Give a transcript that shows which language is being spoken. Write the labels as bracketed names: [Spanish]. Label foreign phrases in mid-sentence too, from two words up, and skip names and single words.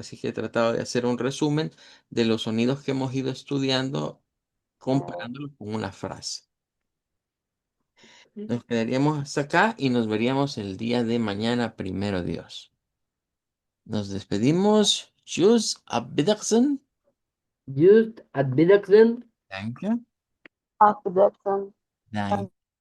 [Spanish] Así que he tratado de hacer un resumen de los sonidos que hemos ido estudiando, comparándolos con una frase. Nos quedaríamos hasta acá y nos veríamos el día de mañana, primero Dios. Nos despedimos. [German] Tschüss, auf Wiedersehen. Just at Bidaksen. Danke. Auf Wiedersehen. Danke.